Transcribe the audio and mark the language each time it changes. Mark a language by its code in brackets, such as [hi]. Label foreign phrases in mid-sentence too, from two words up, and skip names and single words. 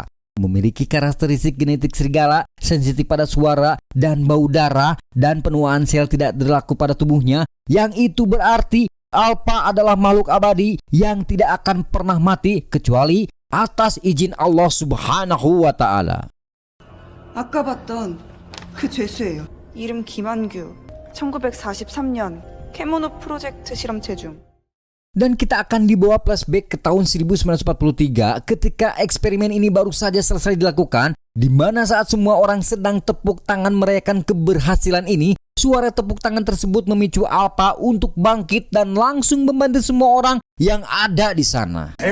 [id] Memiliki karakteristik genetik serigala, sensitif pada suara dan bau darah, dan penuaan sel tidak berlaku pada tubuhnya. Yang itu berarti Alpha adalah makhluk abadi yang tidak akan pernah mati kecuali atas izin Allah [ar] سبحانه وتعالى. [ko] 아까 봤던 그 죄수예요. 이름 김한규. 1943년 캐모노 프로젝트 실험체 중. [id] Dan kita akan dibawa flashback ke tahun 1943 ketika eksperimen ini baru saja selesai dilakukan, di mana saat semua orang sedang tepuk tangan merayakan keberhasilan ini, suara tepuk tangan tersebut memicu Alpha untuk bangkit dan langsung membantu semua orang yang ada di sana.